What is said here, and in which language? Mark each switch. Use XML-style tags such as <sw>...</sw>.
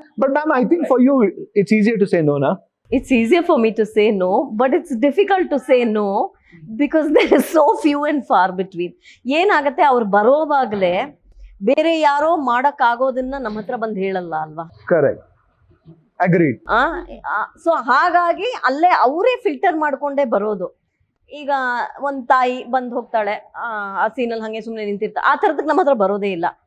<en>But ma'am, I think for you it's easier to say no ನಾ? It's easier for me to say no, but it's difficult to say no because there is so few and far between.</en> <kn>ಏನಾಗತ್ತೆ, ಅವ್ರು ಬರೋವಾಗಲೇ ಬೇರೆ ಯಾರೋ ಮಾಡೋಕ್ಕಾಗೋದನ್ನ ನಮ್ಮ ಹತ್ರ ಬಂದು ಹೇಳಲ್ಲ ಅಲ್ವಾ?</kn> <en>Correct, agreed.</en> <kn>ಸೊ ಹಾಗಾಗಿ ಅಲ್ಲೇ ಅವರೇ ಫಿಲ್ಟರ್ ಮಾಡ್ಕೊಂಡೇ ಬರೋದು. ಈಗ ಒಂದು ತಾಯಿ ಬಂದು ಹೋಗ್ತಾಳೆ, ಆ ಸೀನಲ್ಲಿ ಹಾಗೆ ಸುಮ್ಮನೆ ನಿಂತಿರ್ತಾರೆ, ಆ ಥರದಕ್ಕೆ ನಮ್ಮ ಹತ್ರ ಬರೋದೇ ಇಲ್ಲ.</kn>